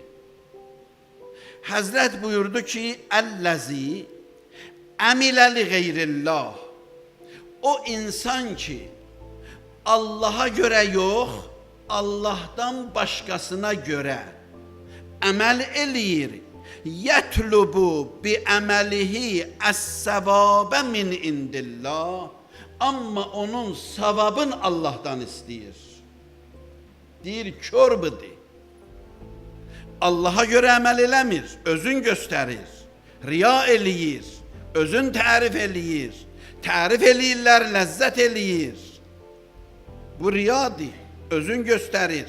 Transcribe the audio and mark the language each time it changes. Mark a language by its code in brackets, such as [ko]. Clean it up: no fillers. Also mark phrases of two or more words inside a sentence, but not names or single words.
[az] Hazret buyurdu ki, [ar] الذي عمل لغير الله. [az] O insan ki Allah'a göre yok, Allah'tan başkasına göre amel eləyir. [ar] يطلب بعمله الثواب من عند الله. [az] Amma onun savabın Allah'tan istəyir. Deyir, kör budur. Allah'a göre əməl eləmir, özün göstərir. Riya eləyir, özün tərif eləyir. Tərif eləyirlər, ləzzət eləyir. Bu riyadır, özün göstərir.